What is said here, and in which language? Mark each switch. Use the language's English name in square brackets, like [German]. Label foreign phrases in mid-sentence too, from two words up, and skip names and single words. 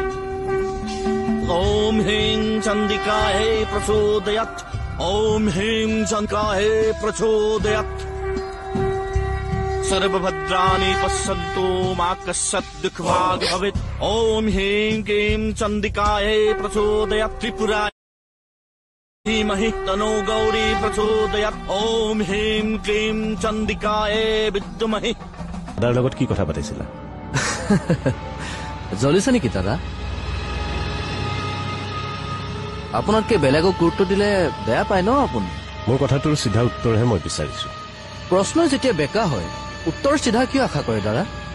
[Sanskrit] ओम ह्रीं चण्डिकायै प्रचोदयात् ओम ह्रीं चण्डिकायै प्रचोदयात् सर्वभद्राणि पश्यन्तु मा कश्चित् दुःखभाग् भवेत् ओम ह्रीं क्लीं चण्डिकायै प्रचोदयात् त्रिपुरा धीमहि तनो गौरी प्रचोदयात् ओम ह्रीं क्लीं चण्डिकायै विद्महि [Assamese] দাদাৰ লগত কি কথা পাতিছিলা জ্বলিছে নেকি দাদা আপোনাতকে বেলেগক গুৰুত্ব দিলে বেয়া পায় ন আপুনি মোৰ কথাটোৰ চিধা উত্তৰহে মই বিচাৰিছো প্ৰশ্ন যেতিয়া বেকা হয় উত্তৰ চিধা কিয় আশা কৰে দাদা